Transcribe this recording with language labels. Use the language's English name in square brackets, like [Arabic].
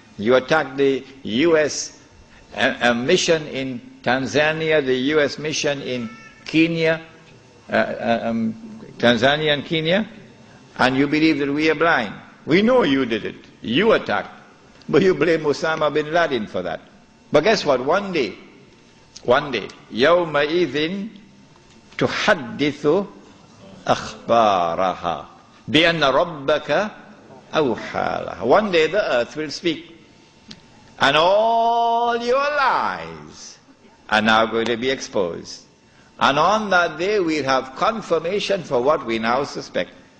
[English] You attacked the U.S. mission in Tanzania, the U.S. mission in Kenya, Tanzania and Kenya, and you believe that we are blind. We know you did it. You attacked. But you blame Osama bin Laden for that. But guess what? One day, [Arabic] يَوْمَئِذٍ تُحَدِّثُ أَخْبَارَهَا بِأَنَّ رَبَّكَ أَوْحَى لَهَا. [English] One day the earth will speak. And all your lies are now going to be exposed. And on that day we'll have confirmation for what we now suspect.